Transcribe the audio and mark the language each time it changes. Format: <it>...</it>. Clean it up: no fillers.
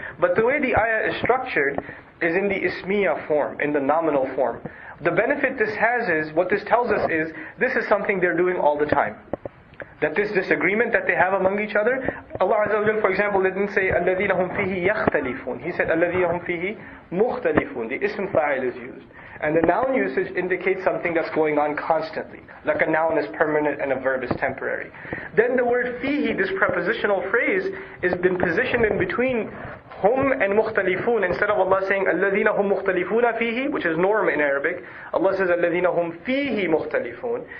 <en>But the way the ayah is structured is in the ismiya form, in the nominal form. The benefit this has is, what this tells us is, this is something they're doing all the time. That this disagreement that they have among each other, Allah Azza wa Jal, for example, didn't say</en> <ar>الَّذِينَ هُمْ فِيهِ يَخْتَلِفُونَ.</ar> <en>He said</en> <ar>الَّذِينَ هُمْ فِيهِ مُخْتَلِفُونَ.</ar> <en>The ism fa'il is used. And the noun usage indicates something that's going on constantly. Like a noun is permanent and a verb is temporary. Then the word fihi, this prepositional phrase, is been positioned in between hum and mukhtalifun. Instead of Allah saying</en> <ar>الَّذِينَ هُمْ مُخْتَلِفُونَ فِيهِ,</ar> <en>which is norm in Arabic, Allah says</en> <ar>الَّذِينَ هُمْ فِيهِ مُخْتَلِفُونَ.</ar>